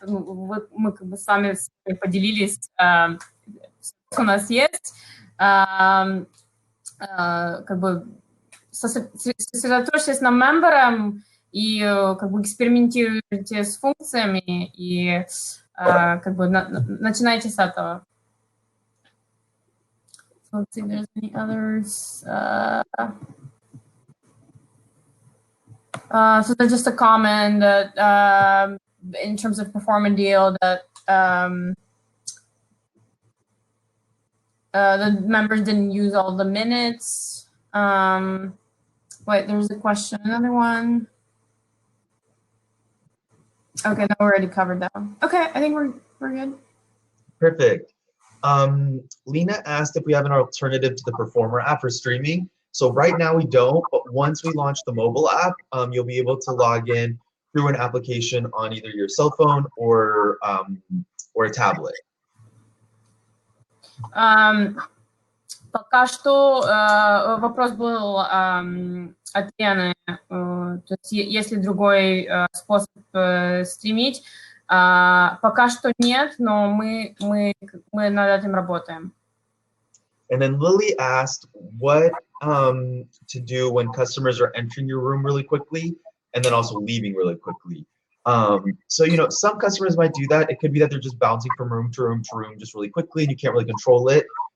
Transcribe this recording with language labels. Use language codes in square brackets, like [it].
[ru] Мы как бы сами поделились, что у нас есть. Как бы сосредоточьтесь на мемберам и как бы экспериментируйте с функциями и как бы начинайте с этого. [en] So let's see if there's any others. So there's just a comment that in terms of performance deal that the members didn't use all the minutes. Wait, there's a question, another one. Okay, no, we already covered that one. Okay, I think we're good. Perfect. Lena asked if we have an alternative to the Performer app for streaming. So right now we don't, but once we launch the mobile app, you'll be able to log in through an application on either your cell phone or a tablet. [ru] Пока что вопрос был от Лены, то есть есть ли другой способ стримить. Пока что нет, но мы над этим работаем. [en] And then Lily asked what to do when customers are entering your room really quickly and then also leaving really quickly. So, you know, some customers might do that. It could be that they're just bouncing from room to room to room just really quickly and you can't really control it.